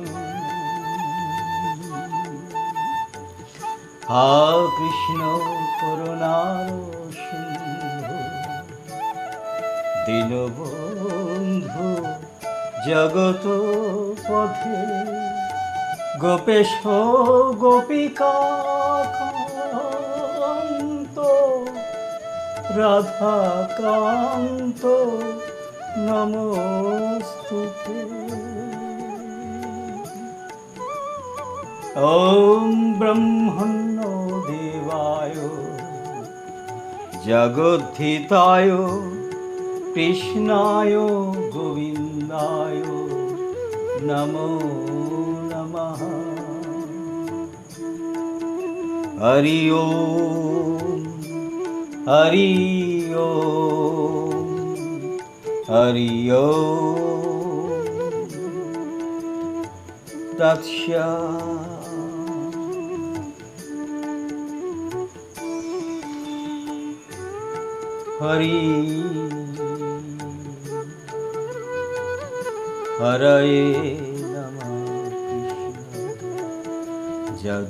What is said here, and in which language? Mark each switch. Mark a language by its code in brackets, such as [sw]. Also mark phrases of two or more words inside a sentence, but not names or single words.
[sa] হা কৃষ্ণ করুণার সিন্ধু দীনবন্ধু জগত পথে গোপেশ গোপিকা কান্ত রাধা কান্ত নমস্তুতে ওম ব্রহ্মণ্য দেবায় জগদ্ধিতায় কৃষ্ণায় গোবিন্দায় নমো নমঃ হরি ওম হরি ওম হরি ওম তৎসৎ হরি হরয়ে নমঃ কৃষ্ণ